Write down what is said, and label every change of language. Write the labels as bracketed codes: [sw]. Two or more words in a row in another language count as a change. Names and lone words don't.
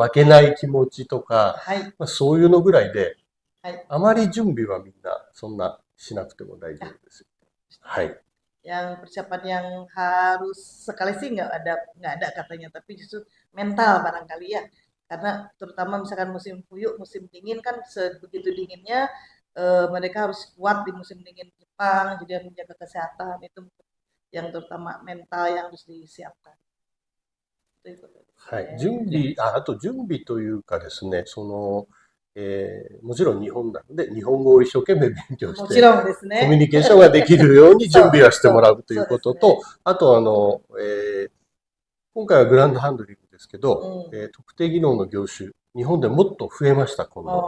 [ja] 負けない気持ちとか、そういうのぐらいで、あまり準備はみんなそんなしなくても大丈夫です。はい。 [id] Yang persiapan yang harus sekali sih nggak ada katanya, tapi justru mental barangkali ya, karena terutama misalkan musim puyuh, musim dingin kan sebegitu dinginnya mereka harus kuat di musim dingin Jepang, jadi harus menjaga kesehatan itu yang terutama mental yang harus disiapkan. [ja] はい、あと準備というかですね、もちろん日本なので、日本語を一生懸命勉強して、コミュニケーションができるように準備はしてもらうということと、あと今回はグランドハンドリングですけど、特定技能の業種、日本でもっと増えました、今度。